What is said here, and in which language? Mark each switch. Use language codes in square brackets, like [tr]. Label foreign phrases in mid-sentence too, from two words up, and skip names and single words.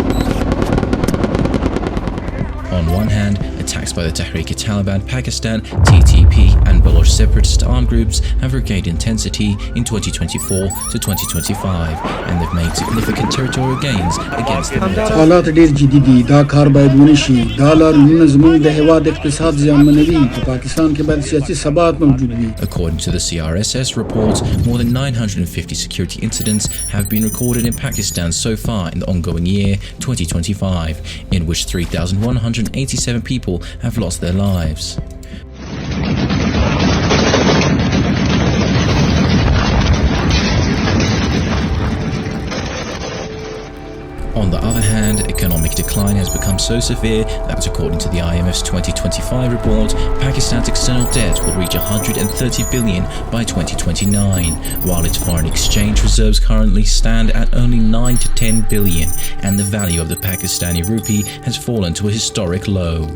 [en] On one hand, attacks by the Tehreek-e-Taliban Pakistan, TTP and Baloch separatist armed groups have regained intensity in 2024 to 2025, and they've made significant territorial gains against the military. [ps] حالات ډیر جدي دي دا کار باید ونشي دا لارونه زموږ د هیواد اقتصاد زیانمنوي په پاکستان کې باید سیاسي ثبات موجود وي. [en] According to the CRSS report, more than 950 security incidents have been recorded in Pakistan so far in the ongoing year 2025, in which 3,187 people have lost their lives. On the other hand, economic decline has become so severe that, according to the IMF's 2025 report, Pakistan's external debt will reach 130 billion by 2029, while its foreign exchange reserves currently stand at only 9 to 10 billion, and the value of the Pakistani rupee has fallen to a historic low.